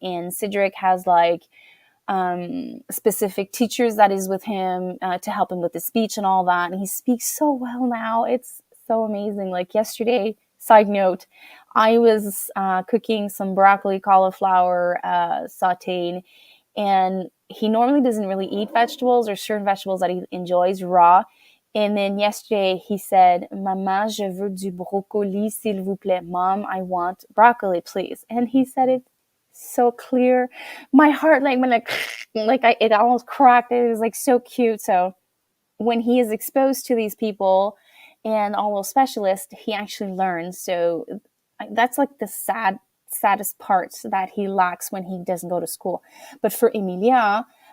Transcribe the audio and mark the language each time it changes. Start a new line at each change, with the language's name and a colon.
English: And Cedric has like specific teachers that is with him to help him with the speech and all that. And he speaks so well now. It's so amazing. Like yesterday, side note, I was cooking some broccoli cauliflower sauteed, and he normally doesn't really eat vegetables or certain vegetables that he enjoys raw. And then yesterday he said,
French: Maman, je veux du brocoli, s'il vous plaît.
English: Mom, I want broccoli, please. And he said it so clear. My heart it almost cracked. It was like so cute. So when he is exposed to these people and all those specialists, he actually learns. So that's like the saddest part that he lacks when he doesn't go to school. But for Emilia,